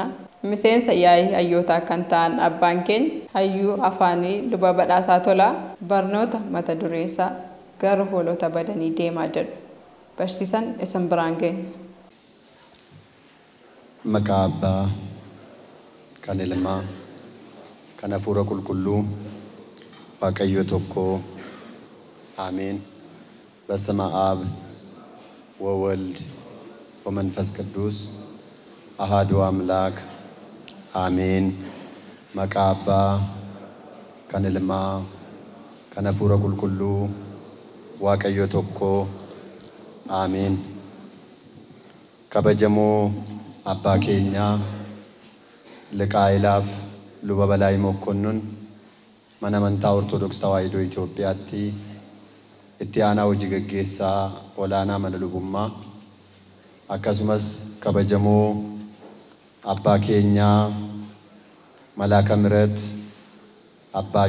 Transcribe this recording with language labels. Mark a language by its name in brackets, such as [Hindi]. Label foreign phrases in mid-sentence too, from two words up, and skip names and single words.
[Oromo] Miseensa yaa'ii hayyootaa kan ta'an abbaan keenya hayyuu afaanii luba badhaasaa tolaa barnoota mata dureessaa gara hoolota badanii deemaa jedhu barsiisan isin biraan geenya. Maqaa Abbaa kan Ilmaa kan Hafuura Qulqulluu Waaqayyo tokkoo [Amharic] አሜን። በስመ አብ ወወልድ ወመንፈስ ቅዱስ አሃዱ አምላክ አሜን። [Oromo] Maqaa Abbaa, kan Ilmaa, kan Hafuura Qulqulluu, Waaqayyo tokkoo. Aamiin. Kabajamoo Abbaa keenyaa Liqaa'ilaaf Luba Balaayii Mokkonnon mana amantaa Ortodoksii Tawaahidoo Itoophiyaatti itti aanaa hojii gaggeessaa olaanaa mana lubummaa, akkasumas kabajamoo Abbaa keenyaa Malaaka Miret Abbaa